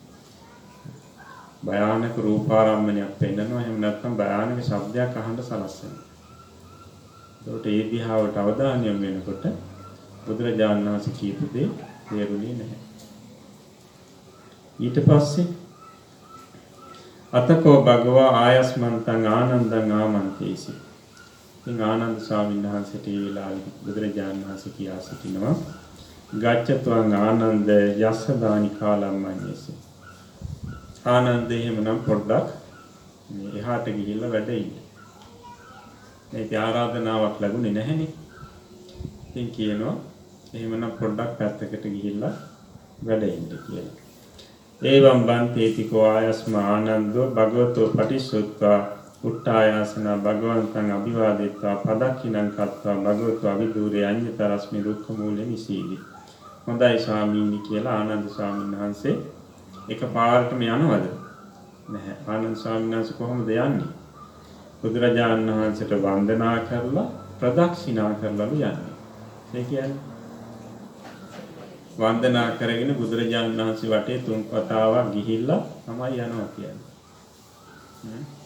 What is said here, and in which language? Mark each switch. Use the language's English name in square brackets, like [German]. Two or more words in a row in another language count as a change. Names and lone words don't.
[Sinhala] භයානක රූපාරම්මණයක් පෙන්නනවා. එහෙම නැත්නම් භයානක ශබ්දයක් අහන්න සලස්සනවා. ඒකට ඒ දිහාවට අවධානය යොමු වෙනකොට බුදුරජාණන් වහන්සේ කියපු දේ තේරුනේ නැහැ. ඊට පස්සේ [Pali] අතකෝ භගවා ආයස්මන්තං ආනන්දං ආමන්තේසි. [Sinhala] ඉතින් ආනන්ද ස්වාමීන් වහන්සේට ඒ වෙලාවේ බුදුරජාණන් වහන්සේ කියා සිටිනවා [Pali] ගච්ඡත්වං ආනන්ද යස්සදානි කාලම්මඤ්ඤේසි. [Sinhala] ආනන්දේ එහෙමනම් පොඩ්ඩක් මේ එහාට ගිහිල්ලා වැඩ ඉන්න. මේක ආරාධනාවක් ලැබුණේ නැහෙනේ. ඉතින් කියනවා එහෙමනම් පොඩ්ඩක් පැත්තකට ගිහිල්ලා වැඩ ඉන්න කියලා. [Pali] ඒවම් බන්තේතිකෝ ආයස්ම ආනන්දෝ භගවතෝ පටිසුත්වා උට්ඨායාසන භගවන්තං අභිවාදිත්වා පදක්ඛිනං කତ୍වා භගවතෝ අවිදූරේ අඤ්ඤතරස්මි දුක්ඛ මූලෙ නිසීදි. [Sinhala] හොඳයි ස්වාමීනි කියලා ආනන්ද ස්වාමීන් වහන්සේ එකපාරටම යනවද? නැහැ. ආනන්ද ස්වාමීන් වහන්සේ කොහොමද යන්නේ? බුදුරජාණන් වහන්සේට වන්දනා කරලා ප්‍රදක්ෂිනා කරලාලු යන්නේ. ඒ කියන්නේ වන්දනා කරගෙන බුදුරජාණන් වහන්සේ වටේ තුන් වතාවක් ගිහිල්ලා තමයි යනවා කියන්නේ.